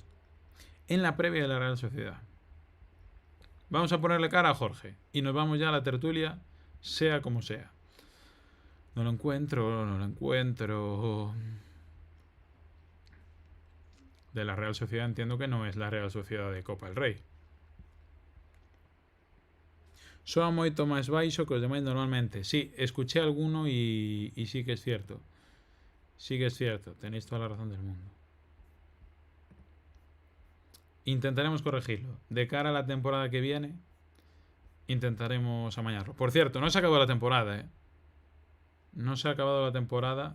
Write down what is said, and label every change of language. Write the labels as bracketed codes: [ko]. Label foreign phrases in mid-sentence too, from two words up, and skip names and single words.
[es] En la previa de la Real Sociedad. Vamos a ponerle cara a Jorge y nos vamos ya a la tertulia, sea como sea. No lo encuentro. De la Real Sociedad entiendo que no es la Real Sociedad de Copa del Rey. [gl] Soa moito máis baixo que os demais normalmente. [es] Sí, escuché alguno y sí que es cierto. Sí que es cierto. Tenéis toda la razón del mundo. Intentaremos corregirlo. De cara a la temporada que viene, intentaremos amañarlo. Por cierto, no se ha acabado la temporada, ¿eh? No se ha acabado la temporada.